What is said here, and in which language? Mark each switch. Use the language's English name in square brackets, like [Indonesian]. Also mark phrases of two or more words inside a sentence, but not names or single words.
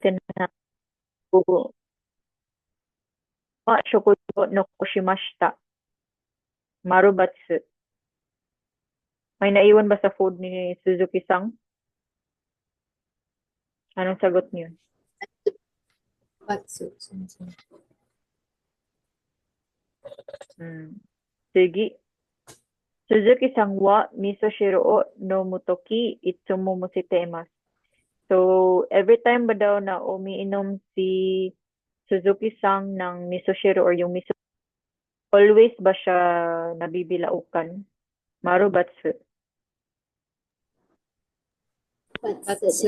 [Japanese] なは食事を残しました。Marubatsu. [Filipino] May naiwan ba sa food ni Suzuki-san? Anong sagot niyo? [Japanese] バツ、先生. [Filipino] Sige. [Japanese] 鈴木さんは味噌汁を飲むときいつもむしてます. [Filipino] So, [English] every time [Filipino] ba daw na umiinom si Suzuki-san ng misoshiro or yung miso, always ba siya nabibilaukan? Marubatsu. Batsu.